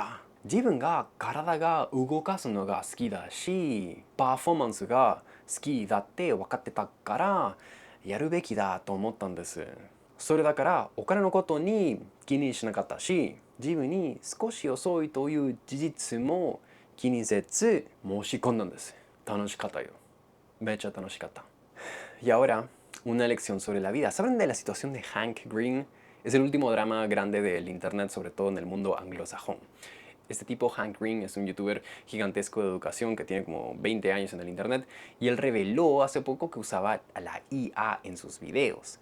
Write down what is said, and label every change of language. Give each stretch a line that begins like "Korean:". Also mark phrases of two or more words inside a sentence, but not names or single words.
Japanese: 自分が体が動かすのが好きだし、パフォーマンスが好きだって分かってたから、やるべきだと思ったんです。それだからお金のことに気にしなかったし、自分に少し遅いという事実も気にせず申し込んだんです。楽しかったよ。めっちゃ楽しかった。
Spanish: Y ahora, una lección sobre la vida. ¿Saben de la situación de Hank Green? Es el último drama grande del internet, sobre todo en el mundo anglosajón. Este tipo, Hank Green, es un youtuber gigantesco de educación que tiene como 20 años en el internet y él reveló hace poco que usaba a la IA en sus videos.